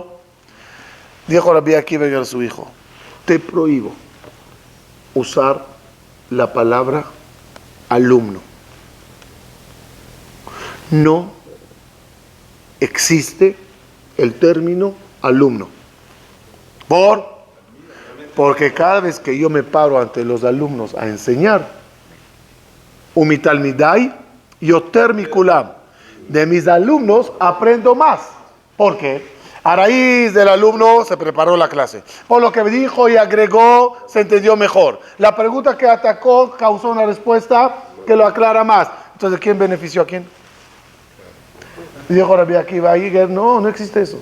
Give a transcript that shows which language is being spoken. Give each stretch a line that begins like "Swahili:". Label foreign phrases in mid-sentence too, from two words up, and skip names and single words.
Spanish: Dijo Rabbi Akiva a su hijo, te prohíbo usar la palabra alumno. No existe el término alumno. Porque cada vez que yo me paro ante los alumnos a enseñar,
Hebrew: ומתלמידי, יותר מכולם,
Spanish: de mis alumnos aprendo más. ¿Por qué? A raíz del alumno se preparó la clase. Por lo que dijo y agregó, se entendió mejor. La pregunta que atacó causó una respuesta que lo aclara más. Entonces, ¿quién benefició a quién? Dijo Rabbi Akiva Iger, no existe eso.